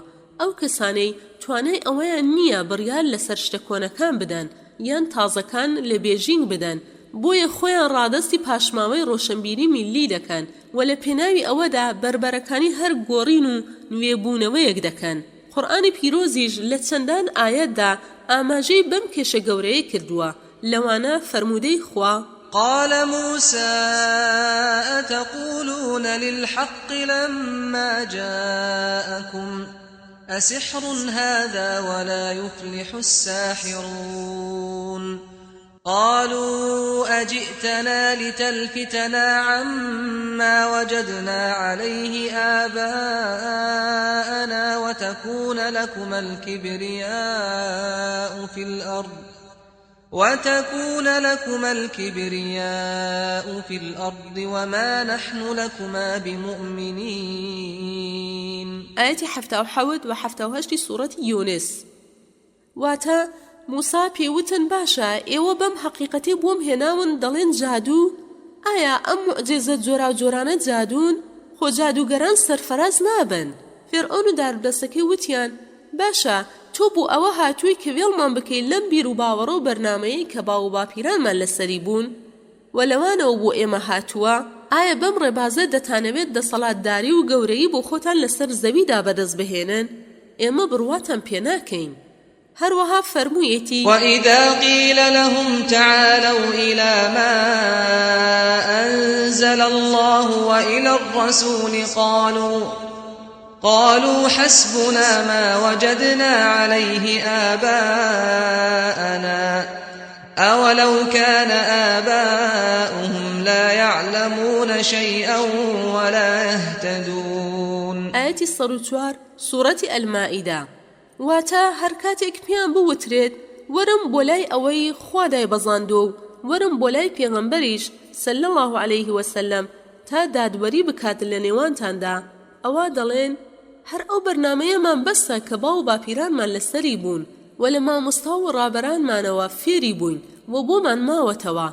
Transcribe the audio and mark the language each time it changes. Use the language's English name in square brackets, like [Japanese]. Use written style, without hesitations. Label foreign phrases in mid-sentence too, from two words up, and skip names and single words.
[Central Kurdish] ئەو کەسانەی توانای ئەوەیان نییە بڕیار لەسەر شتە کۆنەکان بدەن یان تازەکان لە بێژینگ بدەن، بۆیە خۆیان ڕادستی پاشماوەی ڕۆشنبیری میلی دەکەن و لە پێناوی ئەوەدا بربەرەکانی هەر گۆڕین و نوێبوونەوەیەک دەکەن. قورئانی پیرۆزیش لە چەندان ئاەتدا ئاماژەی بەم کێشە گەورەیە کردووە، لەوانە فەرموودەی خوا: [Arabic] قال موسى أتقولون للحق لما جاءكم أسحر هذا ولا يفلح الساحرون قالوا أجئتنا لتلفتنا عما وجدنا عليه آباءنا وتكون لكما الكبرياء في الأرض وما نحن لكما بمؤمنين. آياتي 77 و 78 سورة يونس. [Central Kurdish] واتا موسا پێوتن باشە ئێوە بەم حەقیقەتێ بۆم هێناون دەڵێن جادوو؟ ئایا ئەم موعجزە جۆرا جۆرانە جادوون؟ خۆ جادوگەران سەرفەراز نابن. فێرعۆن و داربدەستەکەی وتیان باشە تۆ بۆ ئەوە هاتووی کە وێڵمان بکەی لەم بیر و باوەڕە و بەرنامەیەی کە باو و باپیرانمان لەسەری بوون و لەوانەوە بۆ ئێمە هاتووە؟ ئایا بەم ڕێبازە دەتانەوێت دەسەڵاتداری و گەورەی بۆ خۆتان لەسەر زەویدا بەدەست بهێنن؟ ئێمە بڕواتان پێ ناکەین. هەروەها فەرموویەتی: [Arabic] وإذا قيل لهم تعالوا إلى ما أنزل الله وإلى الرسول قالوا حسبنا ما وجدنا عليه آباءنا أولو كان آباؤهم لا يعلمون شيئا ولا يهتدون. آية 104 سورة المائدة. [Central Kurdish] واتا هەر کاتێک پێیان بوترێت وەرم بۆ لای ئەوەی خوا دایبەزاندۆ و وەرم بۆ لای پێغەمبەریش [Arabic] صلی الله عليه وسلم [Central Kurdish] تا دادوەری بکات لە نێوانتاندا، ئەوا دەڵێن هەر ئەو بەرنامەیەمان بەسە کە باو باپیرانمان لەسەری بوون و لە مامۆستا و ڕابەرانمانەوە فێری بووین و بۆمان ماوەتەوە.